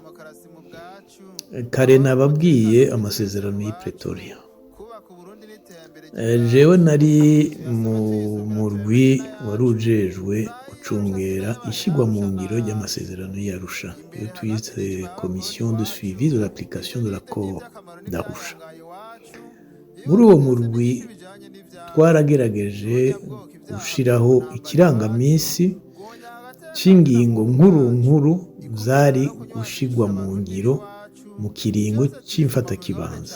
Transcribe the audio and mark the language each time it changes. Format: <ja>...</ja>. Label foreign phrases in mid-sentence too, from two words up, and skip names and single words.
<rn>Kare nababwiye amasezerano y'i Pretoria. Jewe nari mu murwi warujejwe gucungera ishigwa mu ngiro ry'amasezerano y'Arusha, iyo tuyise</rn> <fr>commission de suivi de l'application de l'accord d'Arusha.</fr> <rn>Muri uwo murwi twaragerageje gushiraho ikirangamisi c'ingingo nkuru zari gushigwa mu ngiro mu kiringo c'imfatakibanza.</rn>